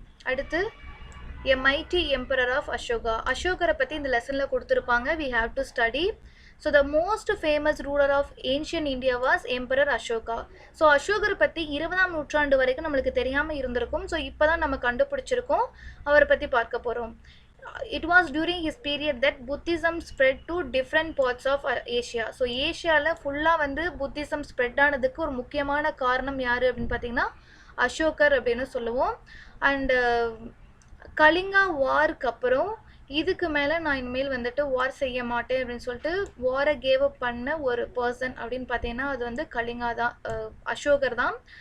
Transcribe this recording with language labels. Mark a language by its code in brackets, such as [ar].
[ta] அடுத்து எ mighty emperor of Ashoka. அசோகரை பற்றி இந்த லெசனில் கொடுத்துருப்பாங்க, we have to study. So the most famous ruler of ancient India was emperor Ashoka. So அசோகரை பற்றி 20ஆம் நூற்றாண்டு வரைக்கும் நம்மளுக்கு தெரியாமல் இருந்திருக்கும். ஸோ இப்போ தான் நம்ம கண்டுபிடிச்சிருக்கோம், அவரை பற்றி பார்க்க போகிறோம். [en] It was during his period that Buddhism spread to different parts of Asia. [ta] So ஏஷியாவில் ஃபுல்லாக வந்து புத்திசம் ஸ்ப்ரெட் ஆனதுக்கு ஒரு முக்கியமான காரணம் யார் அப்படின்னு பார்த்தீங்கன்னா அசோகர் அப்படின்னு சொல்லுவோம். அண்டு கலிங்கா வாருக்கு அப்புறம் இதுக்கு மேலே நான் இனிமேல் வந்துட்டு வார் செய்ய மாட்டேன் அப்படின்னு சொல்லிட்டு வாரை கேவ் அப் பண்ண ஒரு பர்சன் அப்படின்னு பார்த்தீங்கன்னா அது வந்து கலிங்கா தான், அசோகர் தான்.